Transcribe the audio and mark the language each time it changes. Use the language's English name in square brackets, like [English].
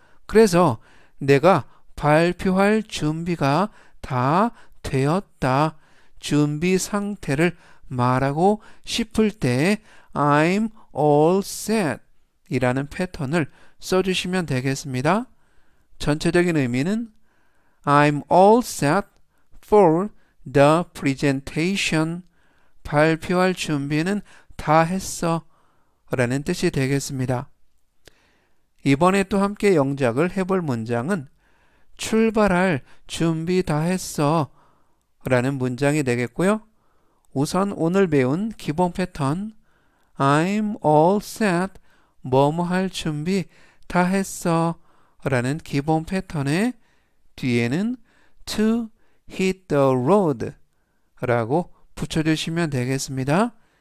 [Korean] 그래서 내가 발표할 준비가 다 되었다. 준비 상태를 말하고 싶을 때 I'm all set 이라는 패턴을 써주시면 되겠습니다. [English] 전체적인 의미는 I'm all set for the presentation. [Korean] 발표할 준비는 다 했어 라는 뜻이 되겠습니다. 이번에 또 함께 영작을 해볼 문장은 출발할 준비 다 했어 라는 문장이 되겠고요. 우선 오늘 배운 기본 패턴 I'm all set 뭐뭐 할 준비 다 했어 라는 기본 패턴의 뒤에는 to hit the road 라고 붙여주시면 되겠습니다.